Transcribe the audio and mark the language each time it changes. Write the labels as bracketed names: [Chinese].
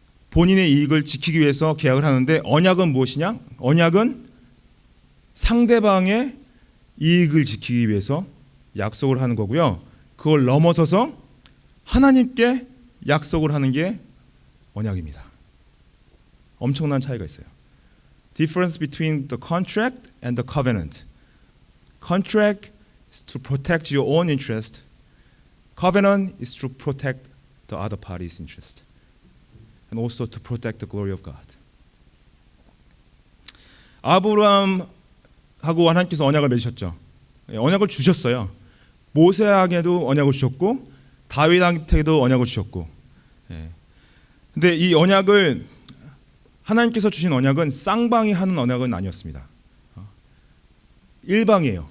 [Korean] 본인의 이익을 지키기 위해서 계약을 하는데, 언약은 무엇이냐? 언약은 상대방의 이익을 지키기 위해서 약속을 하는 거고요. 그걸 넘어서서 하나님께 약속을 하는 게 언약입니다. 엄청난 차이가 있어요. [English] Difference between the contract and the covenant. Contract is to protect your own interest. Covenant is to protect the other party's interest. And also to protect the glory of God. [Korean] 아브라함하고 하나님께서 언약을 맺으셨죠. 언약을 주셨어요. 모세에게도 언약을 주셨고 다윗한테도 언약을 주셨고. 근데 이 언약을, 하나님께서 주신 언약은 쌍방이 하는 언약은 아니었습니다. 일방이에요.